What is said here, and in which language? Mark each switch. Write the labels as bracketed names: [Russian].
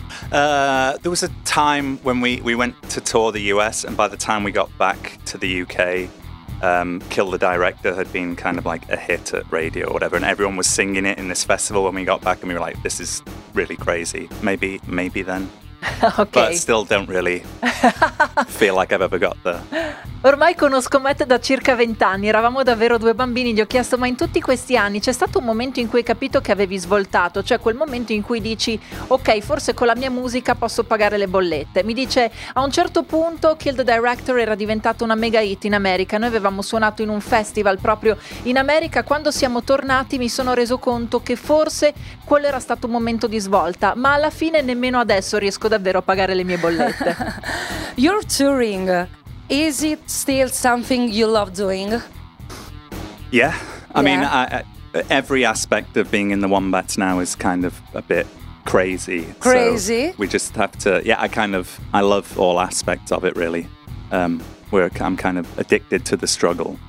[English] There was a time when we went to tour the US, and by the time we got back to the UK, Kill the Director had been kind of like a hit at radio or whatever, and everyone was singing it in this festival when we got back, and we were like, this is really crazy. Maybe then. Okay. But still don't really feel like I've ever got there. [Italian] Ormai conosco Matt da circa 20 anni, eravamo davvero due bambini. Gli ho chiesto, ma in tutti questi anni c'è stato un momento in cui hai capito che avevi svoltato? Cioè quel momento in cui dici, ok, forse con la mia musica posso pagare le bollette. Mi dice, a un certo punto Kill the Director era diventato una mega hit in America. Noi avevamo suonato in un festival proprio in America. Quando siamo tornati mi sono reso conto che forse quello era stato un momento di svolta, ma alla fine nemmeno adesso riesco davvero a pagare le mie bollette. [English] You're touring. Is it still something you love doing? Yeah. I mean, every aspect of being in the Wombats now is kind of a bit crazy. Crazy? So we just have to... Yeah, I love all aspects of it, really. I'm kind of addicted to the struggle.